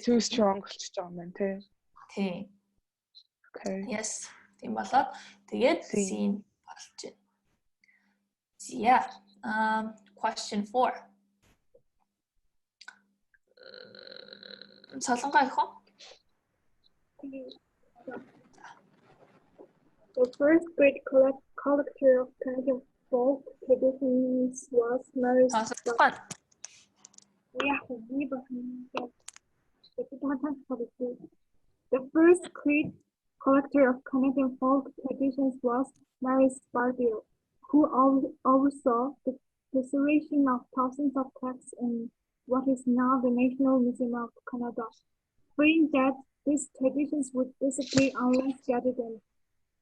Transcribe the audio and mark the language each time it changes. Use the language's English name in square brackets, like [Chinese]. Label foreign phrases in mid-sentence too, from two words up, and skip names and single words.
[English] too strong [Mongolian] болчихж байгаа юм байна тий. Тийм. [English] Okay. [Mongolian] Yes. Тийм болоод тэгээд scene болж байна. [English] Yeah. Question 4. [Mongolian] Солонгоо их уу? [English] The first great collector of Canadian folk traditions was Mary. The first great collector of Canadian folk traditions was Mary Sparville, who oversaw the preservation of thousands of texts in what is now the National Museum of Canada, fearing that these traditions would disappear unless gathered in.